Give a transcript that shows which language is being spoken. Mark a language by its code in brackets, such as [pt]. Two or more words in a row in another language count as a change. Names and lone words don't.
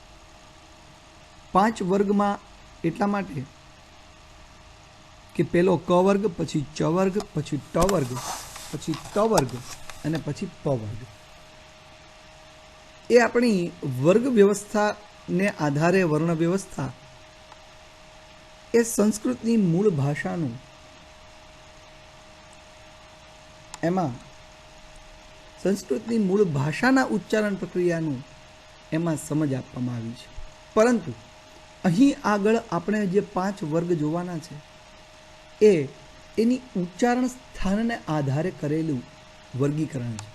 [gu] 5 વર્ગમાં એટલા માટે કે પેલો ક વર્ગ, પછી ચ વર્ગ, પછી ટ વર્ગ, પછી ત વર્ગ અને પછી પ વર્ગ। એ આપણી વર્ગ વ્યવસ્થા ને આધારે વર્ણ વ્યવસ્થા એ સંસ્કૃતની મૂળ ભાષાનું એમાં સંસ્કૃતની મૂળ ભાષાના ઉચ્ચારણ પ્રક્રિયાનું એમાં સમજ આપવામાં આવી છે। પરંતુ અહીં આગળ આપણે જે 5 વર્ગ જોવાના છે એ એની ઉચ્ચારણ સ્થાનને આધારે કરેલું વર્ગીકરણ છે।